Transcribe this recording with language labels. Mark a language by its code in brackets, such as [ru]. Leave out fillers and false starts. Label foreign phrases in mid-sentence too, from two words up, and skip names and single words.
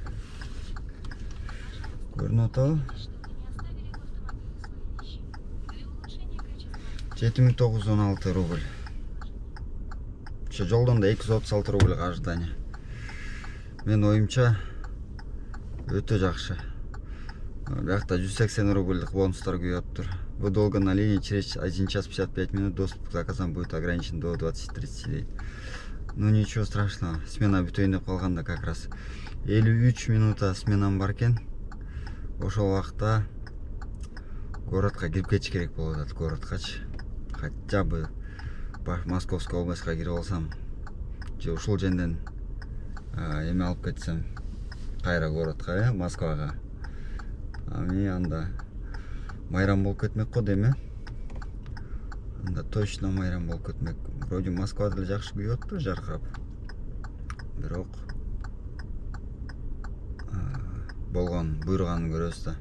[ky] Көрүнүп атабы? 7916 рубль. Şu жолдон да 236 рубль ожидание. Мен оюмча өтө жакшы. Биякта 180 рубльдик бонустар күйөптүр. [ru] Вы долго на линии, через 1 час 55 минут доступ к заказам будет ограничен до 20:30 дейт. Ну ничего страшного. [ky] Смена бүтөйүн деп калганда [ru] как раз [ky] 53 минута сменам бар экен. Ошол убакта городко кирип кетиш керек болуп атат, городкачы. [ru] Хотя бы [ky] Московская областька кирип алсам, же ушул жерден эме алып кетсем, кайра городко, Москвага. Ами анда майрам болуп кетмек го дейм, Анда точно майрам болуп кетмек. Вроде Москвада деле жакшы күйүп атты, жаркырап. Бирок болгон буйруганын көрөбүз да.